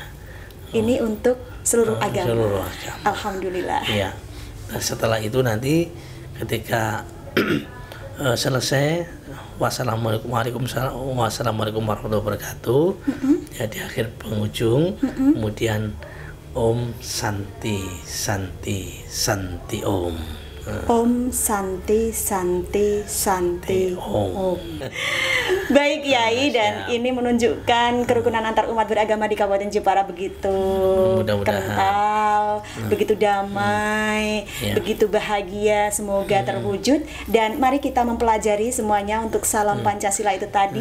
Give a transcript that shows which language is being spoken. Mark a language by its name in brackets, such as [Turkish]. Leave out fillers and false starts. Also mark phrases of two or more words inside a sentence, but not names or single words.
[Indonesian] Ini untuk seluruh agama. Seluruh agama. Alhamdulillah. Iya. Nah, setelah itu nanti ketika selesai [Arabic] والسلام عليكم ورحمة الله وبركاته. [Indonesian] Ya, di akhir penghujung kemudian [Sanskrit] ॐ शान्ति शान्ति शान्ति ॐ. ॐ शान्ति शान्ति शान्ति Om. [Indonesian] Baik Kiai, dan ini menunjukkan kerukunan antar umat beragama di Kabupaten Jepara begitu Mudah-mudahan. kental, begitu damai, begitu bahagia, semoga terwujud. Dan mari kita mempelajari semuanya untuk salam Pancasila itu tadi.